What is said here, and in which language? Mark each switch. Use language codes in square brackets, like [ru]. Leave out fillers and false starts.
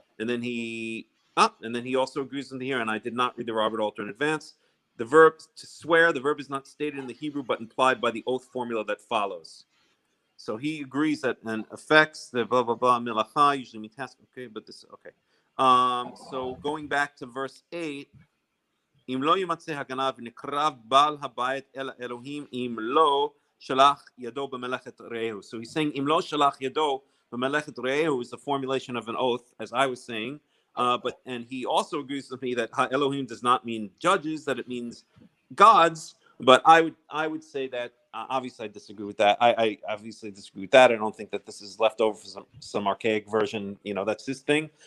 [en] And then he also agrees with here, and I did not read the Robert Alter in advance. The verb to swear, the verb is not stated in the Hebrew, but implied by the oath formula that follows. So he agrees that and affects the blah blah blah milacha usually means task. Okay, but this okay. So going back to verse 8. [he] אם לא ימצא הגנב ונקרב בעל הבית אל אלוהים אם לא שלח ידו במלאכת רעהו. [en] So he's saying [he] אם לא שלח ידו במלאכת רעהו [en] is the formulation of an oath, as I was saying. And he also agrees with me that Elohim does not mean judges, that it means gods. But I would say that obviously I disagree with that. I obviously disagree with that. I don't think that this is left over for some archaic version. That's his thing.